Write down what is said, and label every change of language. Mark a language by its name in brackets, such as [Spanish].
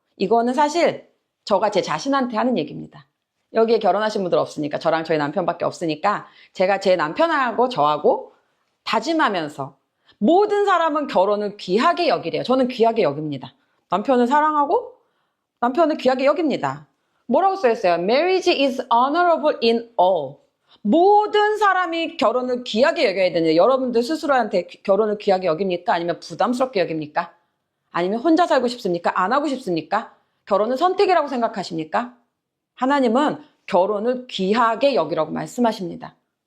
[Korean] 이거는 사실 저가 제 자신한테 하는 얘기입니다. 여기에 결혼하신 분들 없으니까, 저랑 저희 남편밖에 없으니까 제가 제 남편하고 저하고 다짐하면서 모든 사람은 결혼을 귀하게 여기래요. 저는 귀하게 여깁니다. 남편을 사랑하고 남편을 귀하게 여깁니다. 뭐라고 써있어요? [English] Marriage is honorable in all. [Korean] 모든 사람이 결혼을 귀하게 여겨야 되는데 여러분들 스스로한테 결혼을 귀하게 여깁니까? 아니면 부담스럽게 여깁니까? 아니면 혼자 살고 싶습니까? 안 하고 싶습니까? 결혼은 선택이라고 생각하십니까? 하나님은 결혼을 귀하게 여기라고 말씀하십니다.